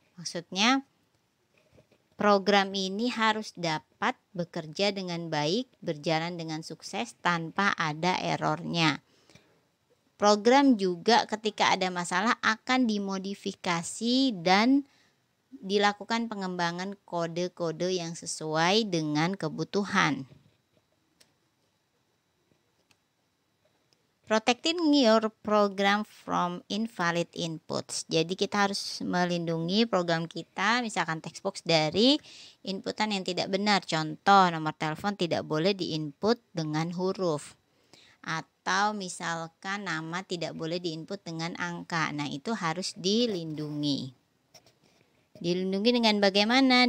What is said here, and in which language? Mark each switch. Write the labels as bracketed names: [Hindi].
[Indonesian] Maksudnya program ini harus dapat bekerja dengan baik, berjalan dengan sukses tanpa ada errornya. Program juga ketika ada masalah akan dimodifikasi dan dilakukan pengembangan kode-kode yang sesuai dengan kebutuhan. [English] Protecting your program from invalid inputs. [Indonesian] Jadi kita harus melindungi program kita, misalkan textbox, dari inputan yang tidak benar. Contoh, nomor telepon tidak boleh diinput dengan huruf. Atau misalkan nama tidak boleh diinput dengan angka. Nah, itu harus dilindungi. Dilindungi dengan bagaimana?